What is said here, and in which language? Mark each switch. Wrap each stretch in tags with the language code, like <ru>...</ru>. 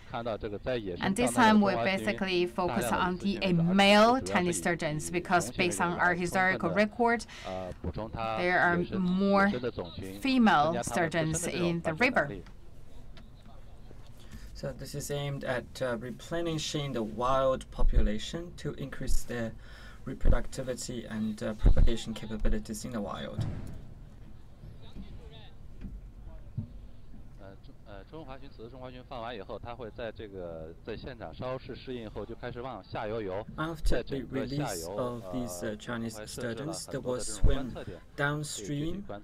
<en>And this time we basically focus on the male tiny sturgeons because based on our historical record, there are more female sturgeons in the river. So this is aimed at replenishing the wild population to increase their reproductivity and propagation capabilities in the wild.</en> <zh>中华鲟此次中华鲟放完以后，它会在现场稍事适应后就开始往下游游。</zh> <en>After the release of these Chinese sturgeons, they will swim downstream.</en>